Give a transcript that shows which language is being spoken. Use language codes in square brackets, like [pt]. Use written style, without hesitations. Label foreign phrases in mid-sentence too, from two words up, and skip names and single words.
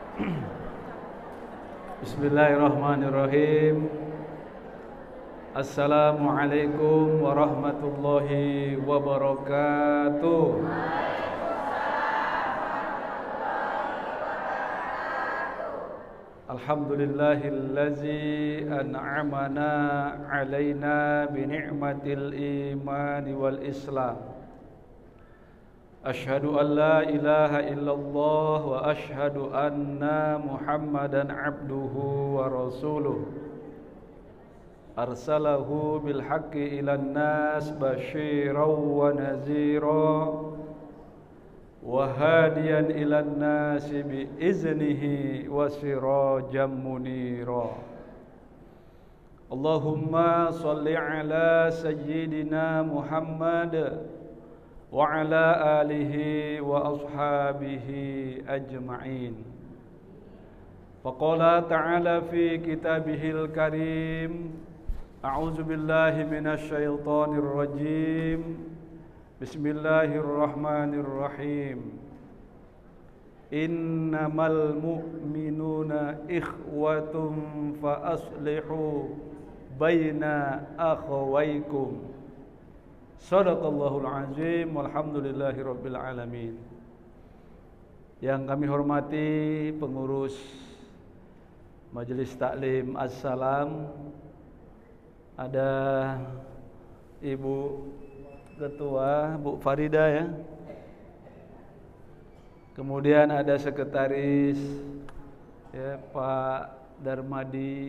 [ar] بسم الله الرحمن الرحيم. السلام عليكم ورحمة الله وبركاته. الحمد لله الذي أنعم علينا بنعمة الإيمان والإسلام. أشهد أن لا إله إلا الله وأشهد أن محمدا عبده ورسوله. أرسله بالحق إلى الناس بشيرا ونذيرا وهاديا إلى الناس بإذنه وسراجا منيرا. اللهم صل على سيدنا محمد وعلى آله وأصحابه أجمعين. فقال تعالى في كتابه الكريم أعوذ بالله من الشيطان الرجيم. بسم الله الرحمن الرحيم إنما المؤمنون إخوة فأصلحوا بين أخويكم. صدق الله العظيم. والحمد لله رب العالمين. [id] Yang kami hormati pengurus Majelis Taklim As-Salam, ada Ibu Ketua Bu Farida ya. Kemudian ada sekretaris ya Pak Darmadi.